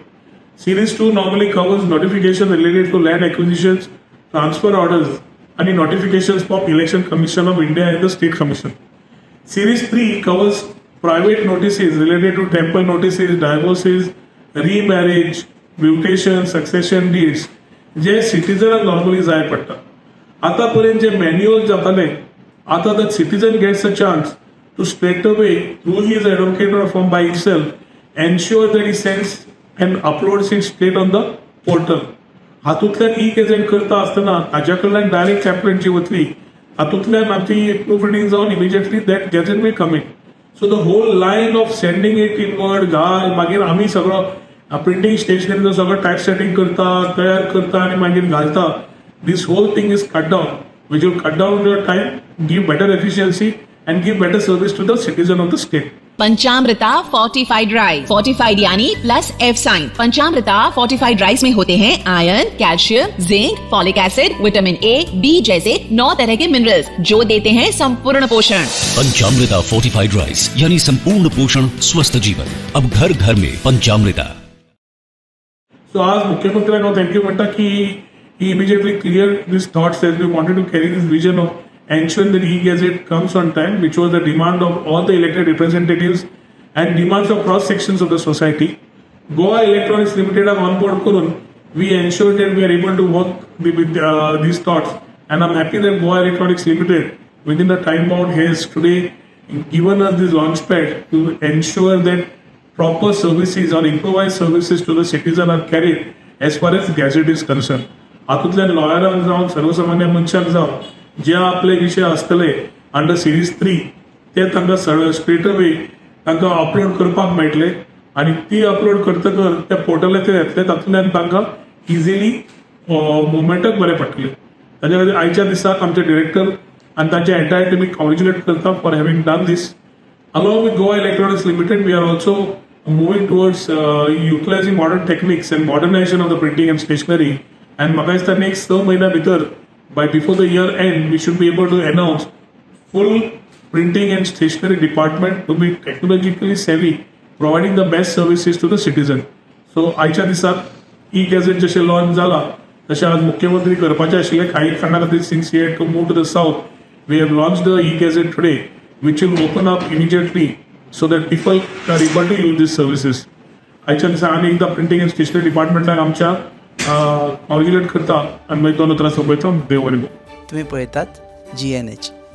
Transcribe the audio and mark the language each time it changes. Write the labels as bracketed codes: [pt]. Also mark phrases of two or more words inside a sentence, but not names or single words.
[en] Series 2 normally covers notification related to land acquisitions, transfer orders, and notifications for Election Commission of India and the State Commission. Series 3 covers private notices related to temple notices, divorces, remarriage, mutation, succession deeds, [kok] जे सिटीजनाक नॉर्मली जाय पडटा. आतापर्यंत जे मॅन्युअल जाताले, आता [en] the citizen gets a chance to straight away, through his advocate or firm by himself, ensure that he sends and uploads it straight on the portal. [kok] हातूंतल्यान e-Gazette करता आसतना ताज्या कडल्यान डायरेक्ट चॅपलेंटची वतली, हातूंतल्यान आमची [en] proof reading [kok] जावन इमिजिएटली [en] that gazette will come in. so the whole line of sending it inward [kok] घाल, मागीर आमी सगळो प्रिंटींग स्टेशनरीचो सगळो [en] type setting [kok] करता, तयार करता आनी मागीर घालता. [en] this whole thing is cut down, which will cut down your time, give better efficiency and give better service to the citizen of the state. [hi] पंचामृता फोर्टिफाइड राइस, फोर्टिफाइड यानी प्लस F साइन. पंचामृता फोर्टिफाइड राइस में होते हैं आयरन, कैल्शियम, जिंक, फॉलिक एसिड, विटामिन A, B जैसे 9 तरह के मिनरल्स जो देते हैं संपूर्ण पोषण. पंचामृता फोर्टिफाइड राइस यानी संपूर्ण पोषण स्वस्थ जीवन. अब घर घर में पंचामृता. [en] So [kok] आज मुख्यमंत्र्यांनो थँक्यू म्हणटा की [en] he immediately cleared these thoughts as we wanted to carry this vision of ensuring that e-Gazette comes on time, which was the demand of all the elected representatives and demands of cross sections of the society. Goa Electronics Limited have on board Kurun. We ensured that we are able to work with these thoughts, and I'm happy that Goa Electronics Limited, within the time bound, has today given us this launchpad to ensure that proper services or improvised services to the citizen are carried as far as Gazette is concerned. [kok] हातूंतल्यान लॉयरांक जावं सर्वसामान्य मनशाक जावं जे आपले विषय आसतले [en] under series 3 [kok] ते तांकां [en] straight away [kok] तांकां अपलोड करपाक मेळटले आनी ती अपलोड करतकर त्या पोर्टलाचेर येतले, तातूंतल्यान तांकां इजिली मुवमेंटाक बरें पडटलें. ताज्या खातीर आयच्या दिसाक आमचे डिरेक्टर आनी तांचे एंटायर टिमीक कॉंग्रेच्युलेट करता [en] for having done this. along with Goa Electronics Limited we are also moving towards utilizing modern techniques and modernization of the printing and stationery. [kok] एंड म्हाका दिसता नेक्स्ट 6 म्हयन्या भितर, [en] by before the year end, we should be able to announce full printing and stationery department to be technologically savvy, providing the best services to the citizen. So [kok] आयच्या दिसाक e-Gazette जशें लॉन्च जाला तशें आज मुख्यमंत्री करपाचे आशिल्ले काही कारणां खातीर [en] since he had to move to the south, we have launched the e-Gazette today, which will open up immediately so that people are able to use these services. [kok] आयच्या दिसाक आनी एकदां [en] printing and stationery [kok] डिपार्टमेंटाक आमच्या कॉंग्रेच्युलेट करता आनी मागीर दोन उतरां सोंपयता. देव बरें करूं. तुम्ही पळयतात GNH.